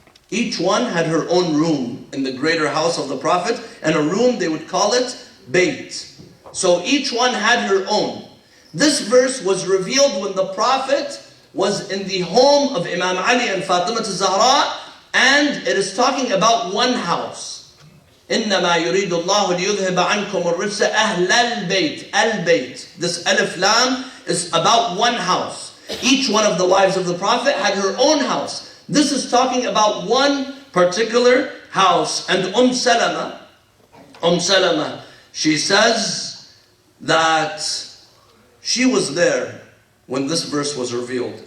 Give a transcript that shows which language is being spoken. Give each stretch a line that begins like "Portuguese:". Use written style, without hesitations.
English: Each one had her own room in the greater house of the Prophet. And a room, they would call it Bayt. So each one had her own. This verse was revealed when the Prophet was in the home of Imam Ali and Fatima al-Zahra, and it is talking about one house.
Arabic: إنما يريد الله ليذهب عنكم الرجس أهل البيت. Al-Bayt.
English: This alif lam is about one house. Each one of the wives of the Prophet had her own house. This is talking about one particular house. And Salama, she says that she was there when this verse was revealed.